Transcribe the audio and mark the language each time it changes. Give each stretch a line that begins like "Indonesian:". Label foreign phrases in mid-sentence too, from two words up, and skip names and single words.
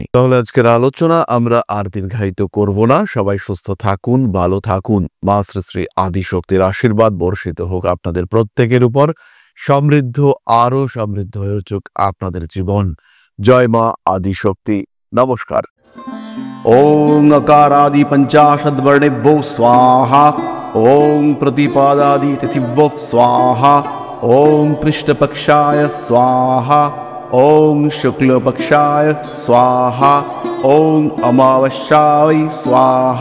Bangla: তাহলে আজকের আলোচনা আমরা আর দীর্ঘায়িত করব না। সবাই সুস্থ থাকুন, ভালো থাকুন। মা শ্রী শ্রী আদিশক্তির আশীর্বাদ বর্ষিত হোক আপনাদের প্রত্যেকের উপর। সমৃদ্ধ, আরো সমৃদ্ধ হয়ে উঠুক আপনাদের জীবন। জয় মা আদিশক্তি। নমস্কার।
Sanskrit: ओं अकारादि पंचाशद्वर्णेभ्यो स्वाहा। ओं प्रतिपादादि तिथिभ्यो स्वाहा। ओं कृष्णपक्षाय स्वाहा। ओं शुक्लपक्षाय स्वाहा। ओं अमावस्याय स्वाहा।